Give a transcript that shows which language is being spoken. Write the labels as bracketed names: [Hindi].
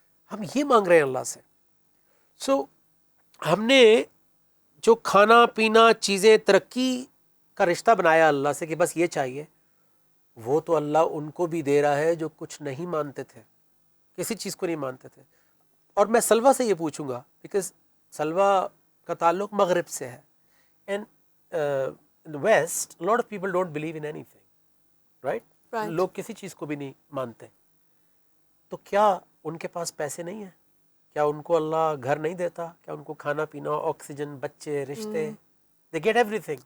[Urdu] ہم یہ مانگ رہے ہیں اللہ سے. سو ہم نے جو کھانا پینا چیزیں ترقی کا رشتہ بنایا اللہ سے کہ بس یہ چاہیے، وہ تو اللہ ان کو بھی دے رہا ہے جو کچھ نہیں مانتے تھے، کسی چیز کو نہیں مانتے تھے. اور میں سلوہ سے یہ پوچھوں گا، بیکاز سلوہ کا تعلق مغرب سے ہے، and [English] in the West, a lot of people don't believe in anything, right? Right. [Urdu] لوگ کسی چیز کو بھی نہیں مانتے. تو کیا ان کے پاس پیسے نہیں ہیں؟ کیا ان کو اللہ گھر نہیں دیتا؟ کیا ان کو کھانا پینا, آکسیجن, بچے, رشتے, they get everything.